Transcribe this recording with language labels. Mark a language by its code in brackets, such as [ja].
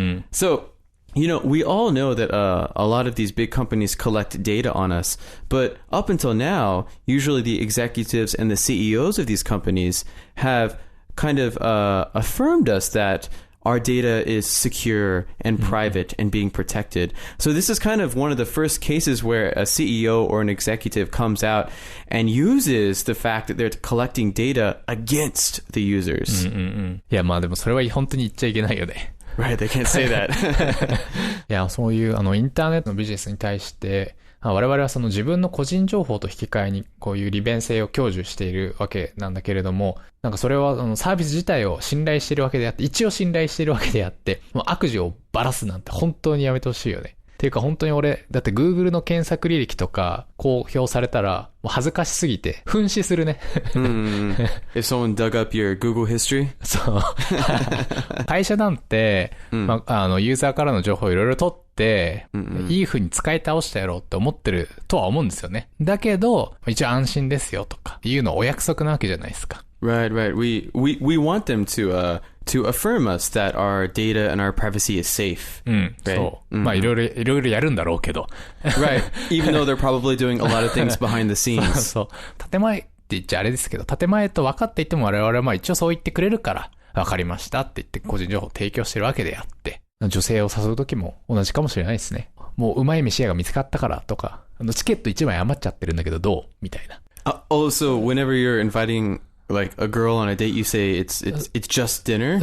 [en] So, you know, we all know that a lot of these big companies collect data on us, but up until now, usually the executives and the CEOs of these companies have kind of affirmed us that our data is secure and private and being protected. So this is kind of one of the first cases where a CEO or an executive comes out and uses the fact that they're collecting data against the users. [ja] いや、まあでもそれは本当に言っちゃいけないよね。 [en] Right, they can't say that. [ja] いや、そういうインターネットのビジネスに対して、我々はその自分の個人情報と引き換えにこういう利便性を享受しているわけなんだけれども、なんかそれはサービス自体を信頼しているわけであって、一応信頼しているわけであって、もう悪事をばらすなんて本当にやめてほしいよね。っていうか本当に俺、だって Google の検索履歴とか公表されたら、もう恥ずかしすぎて、噴死するね。 [en] If someone dug up your Google history? [ja] そう。会社なんて、まあ、ユーザーからの情報をいろいろ取って、いい風に使い倒したやろうって思ってるとは思うんですよね。だけど、一応安心ですよとか、いうのお約束なわけじゃないですか。 [en] Right, right. We want them to affirm us that our data and our privacy is safe. Right? [ja] そう。まあいろいろやるんだろうけど。 [en] Right. Even though they're probably doing a lot of things behind the scenes. [ja] そう。建前って言っちゃあれですけど、建前と分かっていても我々はまあ一応そう言ってくれるから、分かりましたって言って個人情報を提供してるわけであって、女性を誘う時も同じかもしれないですね。もううまい飯屋が見つかったからとか、チケット1枚余っちゃってるんだけどどうみたいな。 [en] Also, whenever you're inviting like a girl on a date, you say it's just dinner?